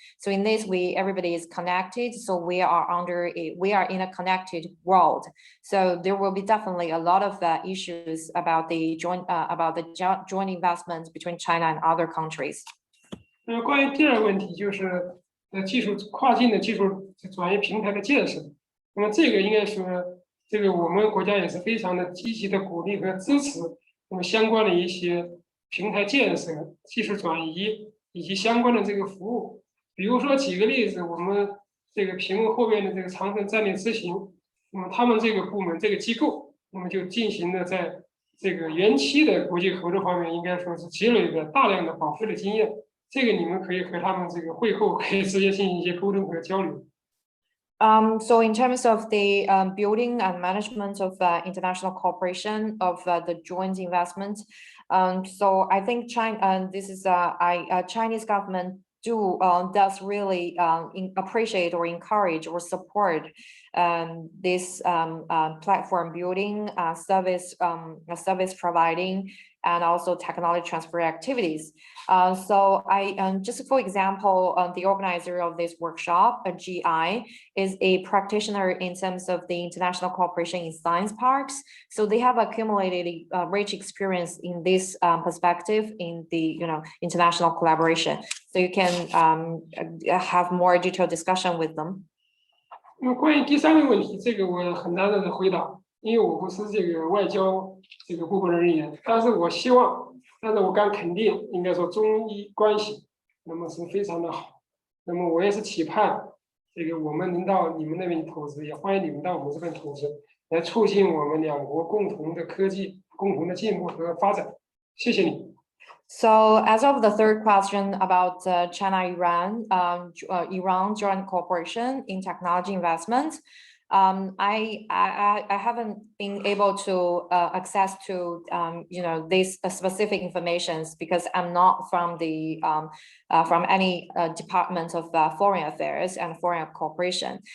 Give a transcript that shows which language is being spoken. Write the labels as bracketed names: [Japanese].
[English] So in this way, everybody is connected. So we are in a connected world. So there will be definitely a lot of issues about the joint investments between China and other countries. [Chinese] 关于第二个问题就是跨境的技术转移平台的建设。那么这个应该说。这个我们国家也是非常的积极的鼓励和支持，那么相关的一些平台建设、技术转移以及相关的这个服务。比如说举个例子，我们这个屏幕后面的这个长城战略执行，那么他们这个部门这个机构，那么就进行了在这个原期的国际合作方面，应该说是积累了大量的宝贵的经验。这个你们可以和他们这个会后可以直接进行一些沟通和交流。 [English] So in terms of the building and management of international cooperation of the joint investment, so I think China, this is Chinese government does really appreciate or encourage or support this platform building, service providing, and also technology transfer activities. So I just for example, the organizer of this workshop, GI, is a practitioner in terms of the international cooperation in science parks. So they have accumulated a rich experience in this perspective in the international collaboration. So you can have more detailed discussion with them. [Chinese] 那么关于第3个问题，这个我很难的回答，因为我不是这个外交这个部门人员，但是我敢肯定，应该说中伊关系那么是非常的好。那么我也是期盼这个我们能到你们那边投资，也欢迎你们到我们这边投资。来促进我们两国共同的科技、共同的进步和发展。谢谢你。 [English] So as of the third question about China-Iran, Iran joint cooperation in technology investment, I haven't been able to access to these specific informations because I'm not from the from any department of foreign affairs and foreign cooperation.